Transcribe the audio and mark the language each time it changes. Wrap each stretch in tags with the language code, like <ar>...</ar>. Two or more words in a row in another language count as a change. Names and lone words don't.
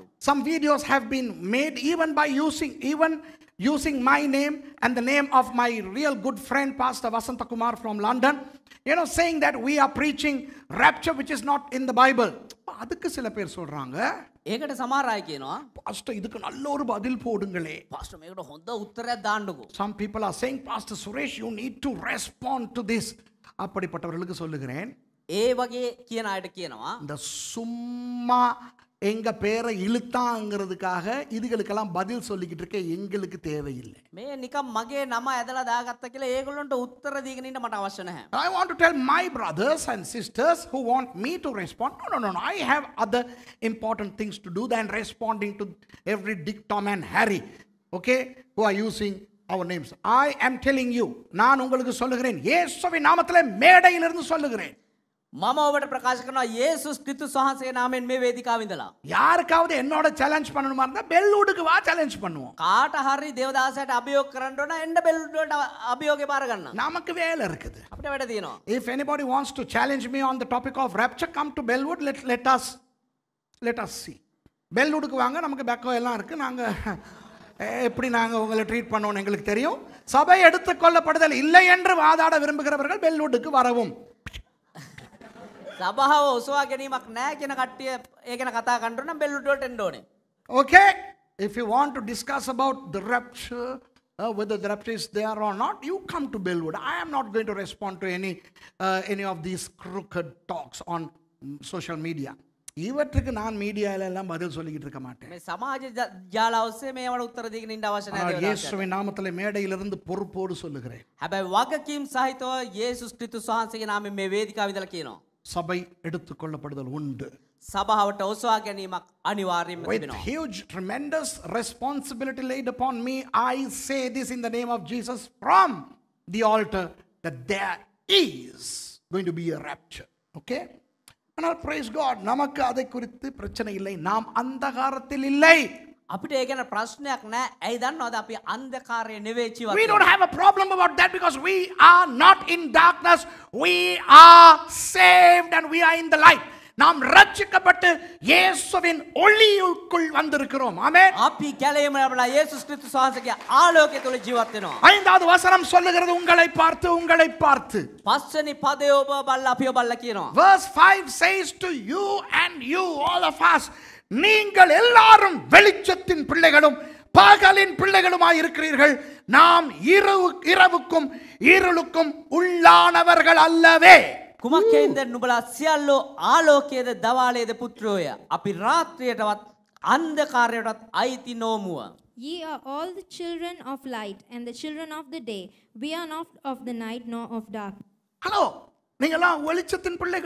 <en>Some videos have been made even by using my name and the name of my real good friend Pastor Vasanta Kumar from London, saying that we are preaching rapture which is not in the Bible.</en> <ta>அதுக்கு சில பேர் சொல்றாங்க,</ta> <si>ඒකට සමහර අය කියනවා</si> <ta>பாஸ்டர் இதுக்கு நல்ல ஒரு பதில் போடுங்களே.</ta> <si>පාස්ටර් මේකට හොඳ උත්තරයක් දාන්නකෝ.</si> <en>Some people are saying, Pastor Suresh, you need to respond to this.</en> <ta>அப்படிப்பட்டவர்களுக்கு சொல்லுகிறேன்,</ta> <si>ඒ වගේ කියන අයට කියනවා</si> <ta>இந்த சும்மா எங்க பேரை இழுத்தாங்கிறதுக்காக இதுகளுக்கெல்லாம் பதில் சொல்லிக்கிட்டு இருக்க எங்களுக்கு தேவையில்லை.</ta> <si>මේ නිකම් මගේ නම ඇදලා දාගත්ත කියලා ඒගොල්ලන්ට උත්තර දීගෙන ඉන්න මට අවශ්‍ය නැහැ.</si> <en>I want to tell my brothers and sisters who want me to respond, no. I have other important things to do than responding to every Dick, Tom and Harry, okay, who are using our names. I am telling you,</en> <ta>நான் உங்களுக்கு சொல்லுகிறேன், இயேசுவின் நாமத்திலே மேடையிலிருந்து சொல்லுகிறேன்,</ta> <si>මම ඔබට ප්‍රකාශ කරනවා යේසුස් ක්‍රිස්තුස් වහන්සේගේ නාමයෙන් මේ වේදිකාව ඉඳලා</si> <ta>யாருக்காவது என்னோட சேலஞ்ச் பண்ணணுமா இருந்தா பெல்லூடுக்கு வா, சேலஞ்ச் பண்ணுவோம்.</ta> <si>කාට හරි දේවදාසයට අභියෝග කරන්න ඕන එන්න බෙල්ලුවට අභියෝගේ බාර ගන්න.</si> <ta>நமக்கு வேலை இருக்குது.</ta> <si>අපිට වැඩ තියෙනවා.</si> <en>If anybody wants to challenge me on the topic of rapture, come to Bellwood. Let us see.</en> <ta>பெல்லூடுக்கு வாங்க, நமக்கு பேக்கோ எல்லாம் இருக்கு. நாங்க எப்படி நாங்க உங்களை ட்ரீட் பண்ணுவோம் எங்களுக்கு தெரியும். சபை எடுத்துக்கொள்ளப்படுதல் இல்லை என்று வாதாட விரும்புகிறவர்கள் பெல்லூடுக்கு வரவும்.</ta> <si>සභාව ඔසවා ගැනීමක් නැහැ කියන කට්ටිය ඒ ගැන කතා කරන්න නම් බෙල්ලුවට එන්න ඕනේ.</si> <en>Okay, if you want to discuss about the rapture, whether the rapture is there or not, you come to Bellwood. I am not going to respond to any of these crooked talks on social media.</en> <ta>இவற்றுக்கு நான் மீடியால எல்லாம் பதில் சொல்லிக்கிட்டு இருக்க மாட்டேன்.</ta> <si>මේ සමාජ ජාල ඔස්සේ මේවට උත්තර දීගෙන ඉන්න අවශ්‍ය නැහැ.</si> <ta>இயேசுவின் நாமத்திலே மேடையிலிருந்து பொறுப்போடு சொல்லுகிறேன்.</ta> <si>හැබැයි වගකීම් සහිතව යේසුස් ක්‍රිස්තුස් වහන්සේගේ නාමයෙන් මේ වේදිකාව ඉඳලා කියනවා.</si> <ta>சபை எடுத்துக்கொள்ளப்படுதல் உண்டு.</ta> <si>සභාවට ඔසවා ගැනීමක් අනිවාර්යයෙන්ම</si> <en>With</en> <si>තිබෙනවා.</si> <en>huge, tremendous responsibility laid upon me, I say this in the name of Jesus from the altar, that there is going to be a rapture. Okay? ஆனால் praise God,</en> <ta>நமக்கு அதை குறித்து பிரச்சனை இல்லை. நாம் அந்தகாரத்தில் இல்லை.</ta> <si>අපිට ඒ ගැන ප්‍රශ්නයක් නැහැ. ඇයි දන්නවද අපි අන්ධකාරයේ නෙවෙයි ජීවත්</si> <en>We don't have a problem about that because we are not in darkness. We are saved and we are in the light.</en> <ta>நாம் ரட்சிக்கப்பட்டு இயேசுவின் ஒளியுக்குள் வந்திருக்கிறோம். ஆமென்.</ta> <si>අපි කැලේම ලැබලා යේසුස් ක්‍රිස්තුස් වහන්සේගේ ආලෝකය තුල ජීවත් වෙනවා.</si> <ta>ஐந்தாவது வசனம் சொல்லுகிறது உங்களை பார்த்து.</ta> <si>පස්වෙනි පදේ ඔබ බල්ලා අපිව බල්ලා කියනවා.</si> <en>Verse 5 says to you and you, all of us,</en> <ta>நீங்கள் எல்லாரும் வெளிச்சத்தின் பிள்ளைகளும் பகலின் பிள்ளைகளுமாய் இருக்கிறீர்கள். நாம் இரவுக்கும் இருளுக்கும் உள்ளானவர்கள் அல்லவே.</ta> <si>කුමක්කෙන්ද නුඹලා සියල්ලෝ ආලෝකයේද දවාලයේද පුත්‍රෝය. අපි රාත්‍රියටවත් අන්ධකාරයටවත් අයිති නොමුව.</si> <en>Ye are all the children of light and the children of the day. We are not of the night nor of dark.</en> <ta>ஹலோ, நீங்கெல்லாம் வெளிச்சத்தின் பிள்ளைகள்.</ta>